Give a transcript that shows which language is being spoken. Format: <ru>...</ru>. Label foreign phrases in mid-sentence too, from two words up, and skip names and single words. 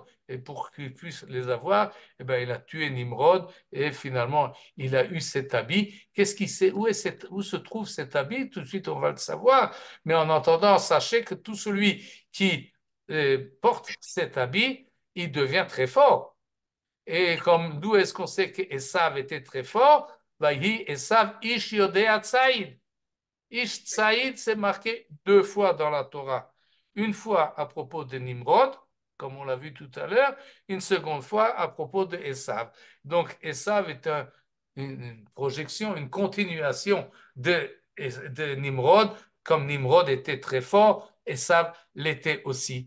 <fr>Et pour qu'il puisse les avoir, eh bien, il a tué Nimrod et finalement, il a eu cet habit. Qu'est-ce qui sait, où se trouve cet habit? Tout de suite, on va le savoir. Mais en entendant, sachez que tout celui qui porte cet habit, il devient très fort. Et comme d'où est-ce qu'on sait qu'Esav était très fort?</fr> <he>ויהי עשו איש יודע ציד. איש ציד,</he> <fr>c'est marqué 2 fois dans la Torah. Une fois à propos de Nimrod, comme on l'a vu tout à l'heure, une seconde fois à propos de Esav. Donc Esav est une projection, une continuation de Nimrod. Comme Nimrod était très fort, Esav l'était aussi.</fr>